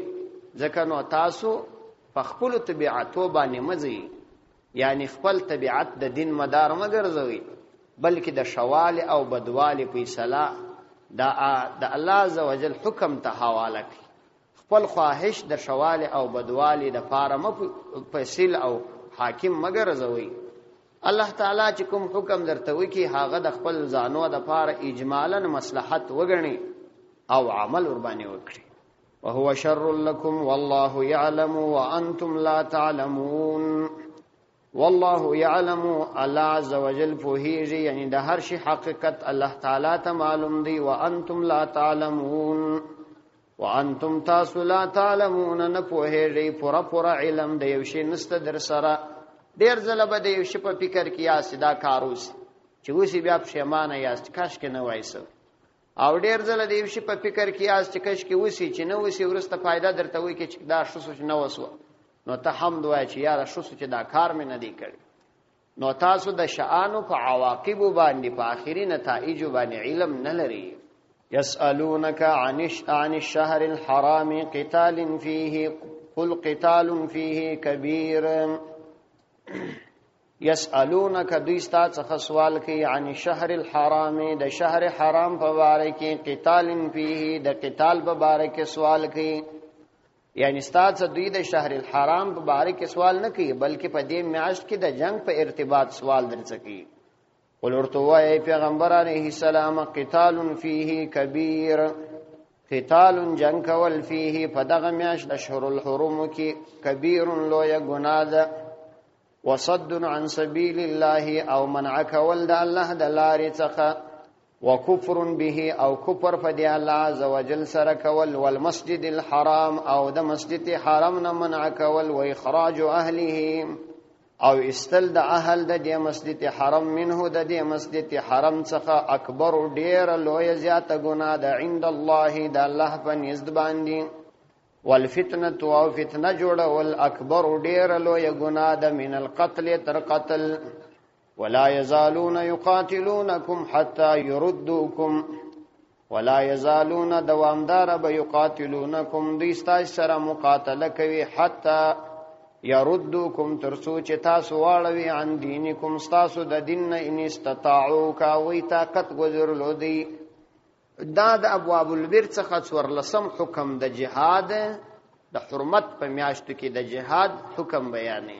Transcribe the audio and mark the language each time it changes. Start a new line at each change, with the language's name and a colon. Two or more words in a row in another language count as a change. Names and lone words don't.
Pashto: ځکه نو تاسو په خپل طبیعتو باندې مزي، یعنی خپل طبیعت د دین مدار مګرځوي، بلکې د شوال او بدوال فیصله د الله عزوجل حکم ته حواله کړي. خپل خواهش د شوال او بدوال د فارم فیصل او حاکم مګرځوي. الله تعالی چې کوم حکم درته وکي هغه د خپل ځانو د پاره اجمالاً مصلحت وګڼي او عمل ور باندې وکړي.
Arabic: وهو شر لكم والله يعلم وانتم لا تعلمون. والله يعلم،
Pashto: الله عز وجل فوهیږي، یعنی د هر شي حقیقت الله تعالی ته معلوم دی.
Arabic: وانتم لا تعلمون، وانتم
Pashto: تاسو
Arabic: لا تعلمون،
Pashto: نه پوهیږي، پورا علم د یو شی نسته در سره، ډیر ځله به د یو شي په فکر کې یاست دا کار وسي چې اوسې بیا پښیمانه یاست کاش کې نه وای سو، او ډیر ځله د یو شي په فکر کې یاست چې کاش کې وسي چې نه وسي، وروسته فایده درته وایي چې دا شوسو چې نه وسو، نو ته حمد وای چې یاره شوسو چې دا کار مې نه دی کړی. نو تاسو د شأنو په عواقب باندې په آخري نتایج باندې علم نه لري.
Arabic: يسألونك عن الشهر الحرام قتال فيه قل قتال فيه كبير.
Pashto: يسألونك دوی ستا څخه سوال کوي
Arabic: عن الشهر الحرام
Pashto: د شهر حرام په باره کې،
Arabic: قتال فيه
Pashto: د قتال په باره کې سوال کوي. یعنی ستا څخه دوی د
Arabic: شهر الحرام
Pashto: په باره کې سوال نه کوي بلکې په دې میاشت کې د جنگ په ارتباط سوال درڅ کوي. قل ورته وایي پیغمبر
Arabic: علیه السلام قتال فيه كبير،
Pashto: قتال جنگ کول فيه په دغه میاشت
Arabic: اشهر الحرم
Pashto: کې کبیر لویه ګناه ده، وصد
Arabic: عن سبیل الله
Pashto: او منع کول د الله د لارې څخه،
Arabic: وکفر به
Pashto: او کفر په دی الله
Arabic: عز وجل
Pashto: سره کول،
Arabic: والمسجد الحرام
Pashto: او د مسجد حرام نه منع کول،
Arabic: و اخراج اهله
Pashto: او استل د اهل د دې مسجد حرام منه د دې مسجد حرام څخه اکبر ډیر لوی زیاته ګناه ده
Arabic: عند الله
Pashto: د الله په نزد باندې، والفتنه او فتنه جوړول اکبر ډیر لوی ګناه ده
Arabic: من القتل
Pashto: تر قتل.
Arabic: ولا يزالون يقاتلونكم حتى يردوكم، ولا يزالون
Pashto: دوامدار به يقاتلونكم دوی ستاسو سره مقاتله کوي
Arabic: حتی يردوكم
Pashto: ترڅو چې تاسو واړوي
Arabic: عن دینکم
Pashto: ستاسو د دین نه
Arabic: ان استطاعوا
Pashto: کوي طاقت گذرلو دی. دا د
Arabic: ابواب البر
Pashto: څخه څورلسم حکم د جهاد د حرمت په میاشتو کې د جهاد حکم بیانې.